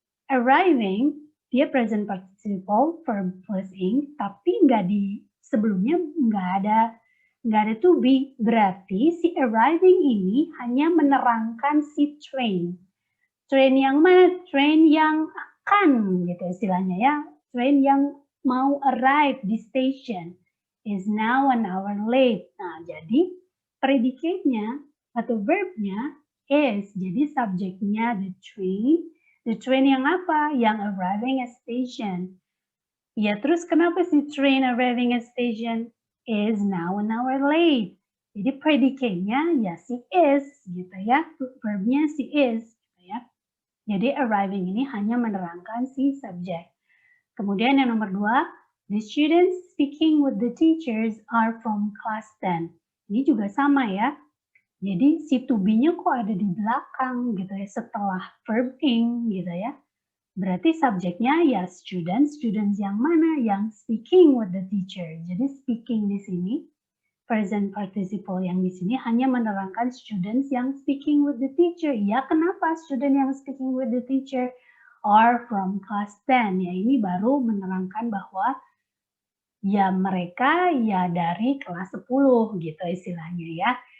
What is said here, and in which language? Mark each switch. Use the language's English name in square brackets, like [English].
[Indonesian] Arriving dia [English] present participle verb plus ing, [Indonesian] tapi sebelumnya nggak ada to be, berarti si arriving ini hanya menerangkan si train. Train yang mana? Train yang akan gitu istilahnya ya. Train yang mau arrive di station [English] is now an hour late. [Indonesian] Nah, jadi predikatnya atau verbnya is. Jadi subjeknya the train. The train yang apa? Yang [English] arriving at station. [Indonesian] Ya, terus kenapa si [English] train arriving at station is now an hour late? [Indonesian] Jadi predikatnya ya si is gitu ya, verbnya si is gitu ya. Jadi arriving ini hanya menerangkan si subjek. Kemudian yang nomor 2, [English] the students speaking with the teachers are from class 10. [Indonesian] Ini juga sama ya. Jadi si to be-nya kok ada di belakang gitu ya, setelah verb ing gitu ya. Berarti subjeknya ya students yang mana? Yang [English] speaking with the teacher. [Indonesian] Jadi speaking di sini present participle yang di sini hanya menerangkan students yang [English] speaking with the teacher. [Indonesian] Ya, kenapa [English] student [Indonesian] yang [English] speaking with the teacher are from class 10? [Indonesian] Ya, ini baru menerangkan bahwa ya mereka ya dari kelas 10 gitu istilahnya ya.